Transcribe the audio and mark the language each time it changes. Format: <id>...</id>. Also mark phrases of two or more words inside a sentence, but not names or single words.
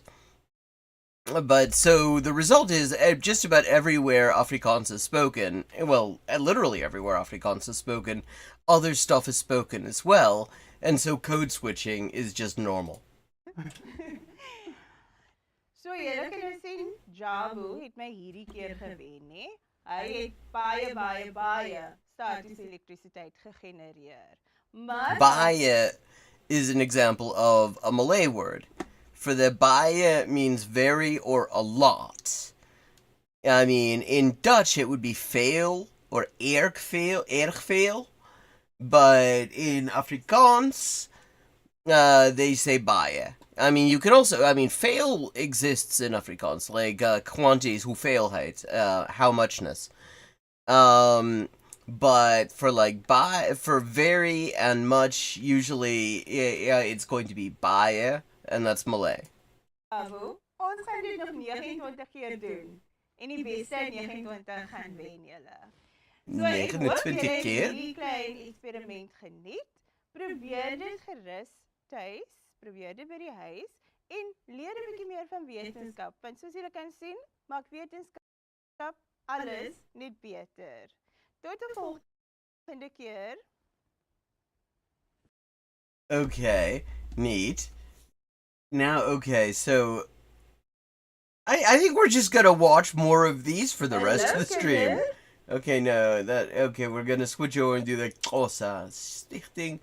<en>But so the result is just about everywhere Afrikaans is spoken, well, literally everywhere Afrikaans is spoken, other stuff is spoken as well, and so code switching is just normal.</en> <af>So julle kan nou sien, Jabu het my hierdie keer gewen, né? Hy het baie statiese elektrisiteit gegenereer. Maar</af> <en>Baie is an example of a Malay word. For the baie means very or a lot. I mean, in Dutch it would be veel or</en> <nl>erg veel.</nl> <en>But in Afrikaans, they say baie. I mean, you can also, veel exists in Afrikaans, like quantities, hoeveelheid, how muchness. But for for very and much, usually it's going to be baie, and that's Malay.</en> <af>Jabu, ons gaan dit nog 29 keer doen. En die beste 29 gaan wen julle. So, 29 keer? Hierdie klein eksperiment geniet. Probeer dit gerus tuis, probeer dit by die huis en leer 'n bietjie meer van wetenskap. Want soos julle kan sien, maak wetenskap alles net beter. Tot 'n volgende keer.</af> <en>Okay, neat. Now, okay, so I think we're just gonna watch more of these for the rest of the Hello, stream. Kenneth. Okay, no, we're gonna switch over and do the Xhosa Stichting.</en>